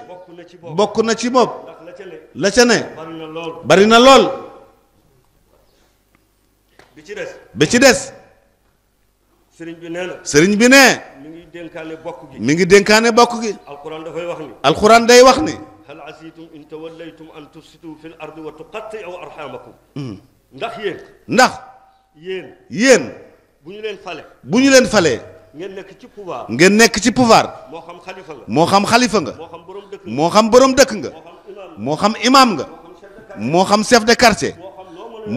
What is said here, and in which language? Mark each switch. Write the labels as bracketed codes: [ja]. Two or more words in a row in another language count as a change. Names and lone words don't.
[wo] Bokk na ci bopp. Bokk na ci bopp. Ndax la ca ne. La ca ne. Bari na lool. Bari na lool. Bi ci des. Bi ci des. Sëriñ bi nee na. Sëriñ bi ne. Mi ngi dénkaane bokk gi. Mi ngi dénkaane bokk gi. Alquran dafay wax ni. Alquran day wax ni. [ar] هل عسيتم إن توليتم أن تفسدوا في الأرض وتقطعوا أرحامكم. [wo] Hmm. Ndax yéen. Ndax. Yéen. Yéen. Bu ñu leen fale. Bu ñu leen falee. Ngeen nekk ci pouvoir. Ngeen nekk ci pouvoir. Moo xam xalifa nga. Moo xam xalifa nga. Moo xam borom dëkk nga. Moo xam borom dëkk nga. Moo xam imam. Moo xam imam nga. Moo xam [fr] chef de quartier. [wo] Moo xam [fr] chef de quartier.